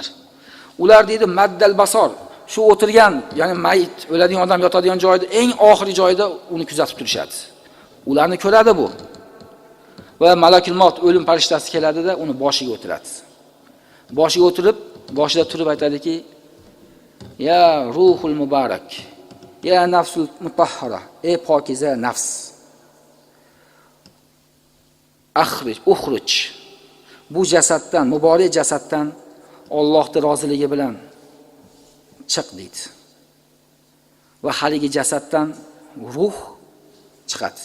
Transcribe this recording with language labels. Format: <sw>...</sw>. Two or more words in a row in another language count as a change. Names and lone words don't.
<uz>Ular deydi</uz> <ar>مد البصر,</ar> <uz>shu o'tirgan, ya'ni mayit, o'ladigan odam yotadigan joyda eng oxirgi joyda uni kuzatib turishadi. Ularni ko'radi bu.</uz> <ar>وملك الموت,</ar> <uz>o'lim farishtasi keladi-da, uni boshiga o'tiradi. Boshiga o'tirib, boshida turib aytadiki,</uz> <ar>يا روح المبارك، يا نفس المطهرة,</ar> <uz>ey pokiza nafs. Uxruj. Bu jasaddan, muborak jasaddan Allohning roziligi bilan chiq deydi. Va haligi jasaddan ruh chiqadi.</uz>